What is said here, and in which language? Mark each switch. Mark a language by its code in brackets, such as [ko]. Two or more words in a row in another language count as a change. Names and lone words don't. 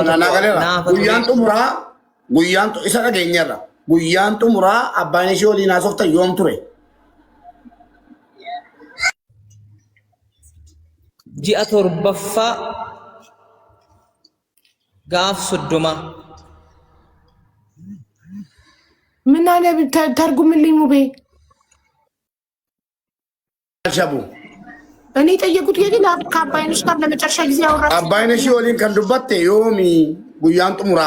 [om] no nagaleera guyyaan xumuraa Guyyaan isa dhageenyarra. Guyyaan xumuraa abbaan ishee waliin haasoftan yoom ture? Ji'a torbaffaa gaaf 30 [am] ምን አለ ተርጉምልኝ ሙቤ። ሸቡ እኔ ጠየቁት የግል ከአባይነሽ ጋር ለመጨረሻ ጊዜ ያወራችሁ [om] Abaayineesh waliin kandubbattan yoomi guyyaan xumuraa